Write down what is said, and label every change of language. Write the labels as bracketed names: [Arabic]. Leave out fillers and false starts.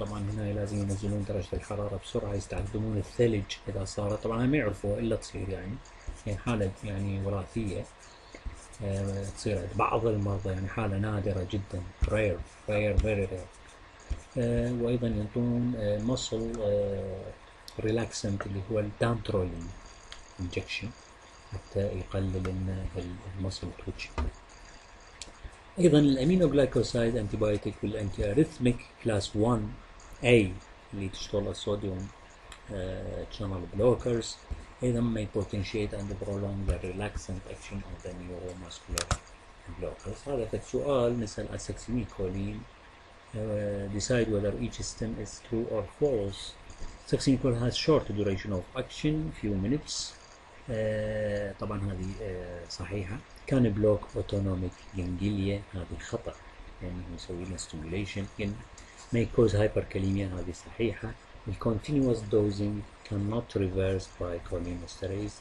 [Arabic] طبعا هنا لازم ينزلون درجة الحرارة بسرعة، يستخدمون الثلج إذا صارت، طبعا ما يعرفوها إلا تصير يعني حالة يعني وراثية تصير عند بعض المرضى، يعني حالة نادرة جدا [English] rare very rare. [Arabic] وأيضا يعطون [English] muscle relaxant [Arabic] اللي هو الدانترولين injection حتى يقلل لنا المسل تويتشنج. ايضا الامينوجلايكوسايد انتيبايوتيك والانتي اريثميك كلاس 1A اللي تشتغل الصوديوم channel blockers ايضا [English] may potentiate and prolong the relaxant action of the neuromuscular blockers. [Arabic] هذا سؤال نسأل [English] succinylcholine decide whether each stem is true or false. Succinylcholine has short duration of action few minutes. [Arabic] طبعا هذه صحيحة. كان بلوك اوتونوميك جنجليا، هذه خطأ يعني يسوي لنا ستيميوليشن. [English] may cause hyperkalemia، [Arabic] هذه صحيحة. الكونتينوس دوزنج [English] cannot reversed by cholinesterase.